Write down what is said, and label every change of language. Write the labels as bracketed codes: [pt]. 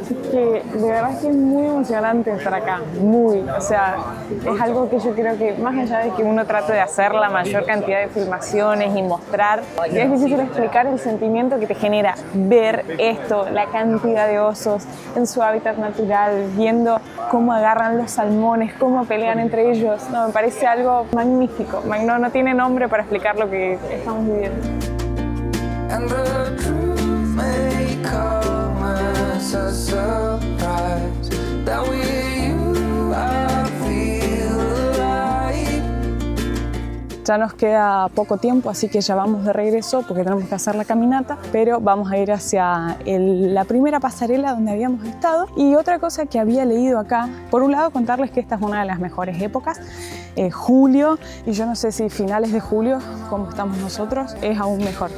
[es] Que de verdad que es muy emocionante estar acá, muy, o sea, es algo que yo creo que más allá de que uno trate de hacer la mayor cantidad de filmaciones y mostrar, es difícil explicar el sentimiento que te genera ver esto, la cantidad de osos en su hábitat natural, viendo cómo agarran los salmones, cómo pelean entre ellos. No, me parece algo magnífico, no tiene nombre para explicar lo que estamos viviendo. [en] And the truth may come as a surprise that with you I feel alive. [es] Ya nos queda poco tiempo, así que ya vamos de regreso porque tenemos que hacer la caminata, pero vamos a ir hacia la primera pasarela donde habíamos estado. Y otra cosa que había leído acá, por un lado contarles que esta es una de las mejores épocas julio, y yo no sé si finales de julio, como estamos nosotros, es aún mejor.